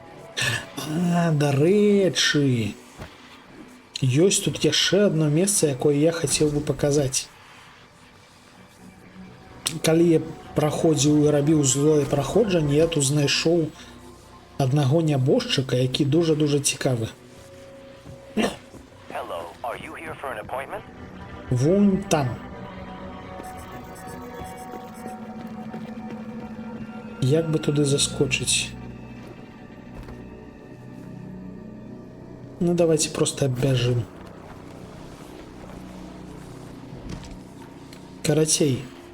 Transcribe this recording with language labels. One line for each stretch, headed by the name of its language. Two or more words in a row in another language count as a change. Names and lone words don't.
Belarusian: Дарэчы. Ёсць тут яшчэ одно месца, якое я хацеў бы паказаць. Калі я праходзіў і рабіў злое праходжанне, я тут знайшоў аднаго нябожчыка, які дуже цікавы.
English: Hello, are you here for an appointment?
Belarusian: Вон там. Як бы туды заскочыць? Ну, давайте просто оббяжым. Карацей.